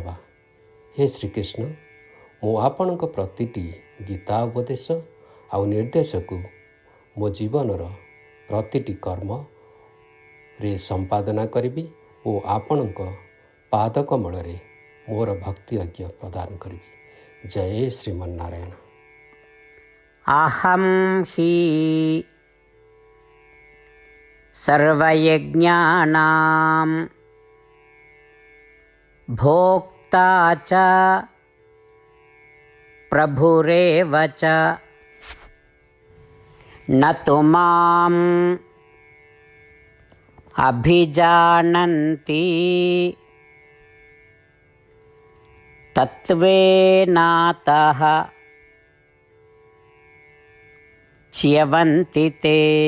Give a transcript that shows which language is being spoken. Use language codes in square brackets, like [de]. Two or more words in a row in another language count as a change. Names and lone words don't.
[or] ହେ ଶ୍ରୀକୃଷ୍ଣ, ମୁଁ ଆପଣଙ୍କ ପ୍ରତିଟି ଗୀତା ଉପଦେଶ ଆଉ ନିର୍ଦ୍ଦେଶକୁ ମୋ ଜୀବନର ପ୍ରତିଟି କର୍ମରେ ସମ୍ପାଦନା କରିବି ଓ ଆପଣଙ୍କ ପାଦକମଳରେ ମୋର ଭକ୍ତି ଅର୍ଘ୍ୟ ପ୍ରଦାନ କରିବି। ଜୟ ଶ୍ରୀମନ୍ନାରାୟଣ। [sa] अहं हि सर्वयज्ञानां भोक्ता च प्रभुरेव च न तु माम् अभिजानन्ति तत्त्वेनातः च्यवन्ति ते।